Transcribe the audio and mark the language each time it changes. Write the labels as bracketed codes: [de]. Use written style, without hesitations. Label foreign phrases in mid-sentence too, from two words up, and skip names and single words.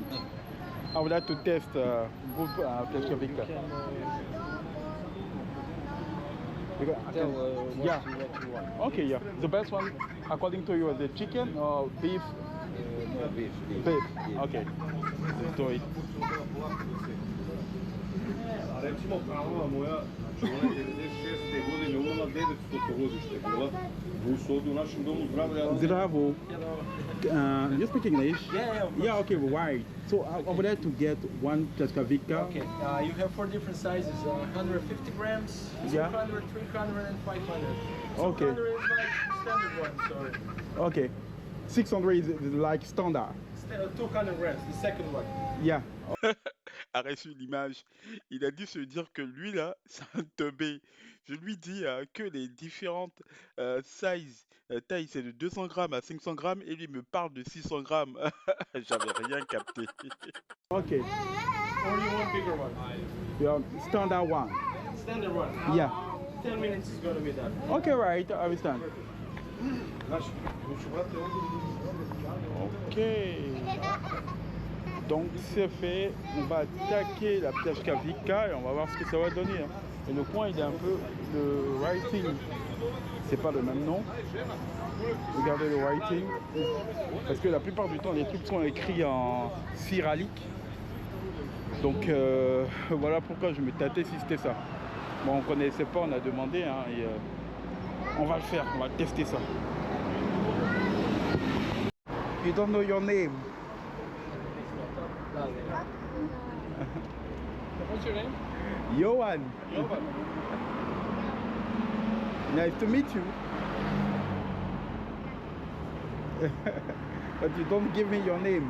[en] I would like to test good Pjaszkawik. Because I Tell can- what yeah. you want. Okay, yeah. The best one, according to you, is the chicken or beef? No, beef. Beef. Okay. Let's do it. [bs] A recimo prava moja žena 96. godine umrla, 900 godište bila. Bili su ovdje u našem domu zdravlja. Zdravo. [en] You speak English? Yeah, Yeah, okay, right. So I would like to get one Pleskavika. Okay, you have 4 different sizes, 150 grams, Yeah. 200, 300 and 500. Okay. 200 is like standard one, sorry. Okay. 600 is like standard. 200 grams, the second one. [fr] Yeah. A reçu l'image. Il a dû se dire que lui là, c'est un teubé. Je lui dis que les différentes tailles, c'est de 200 grammes à 500 grammes et lui me parle de 600 grammes. J'avais rien capté. Ok. [en] Or you want bigger one? Yeah, standard one. Standard one. Yeah. 10 minutes is gonna be done. Okay, right. I understand. [bs] Znaš, hoću brate ovdje. Ok. [fr] Donc c'est fait, on va attaquer la Pleskavika et on va voir ce que ça va donner. Hein. Et le point il est un peu, le writing, c'est pas le même nom. Regardez le writing, parce que la plupart du temps les trucs sont écrits en cyrillique. Donc voilà pourquoi je me tâtais si c'était ça. Bon on connaissait pas, on a demandé hein, et on va le faire, on va tester ça. [en] You don't know your name? What's your name? Johan. Johan. Nice to meet you. But you don't give me your name.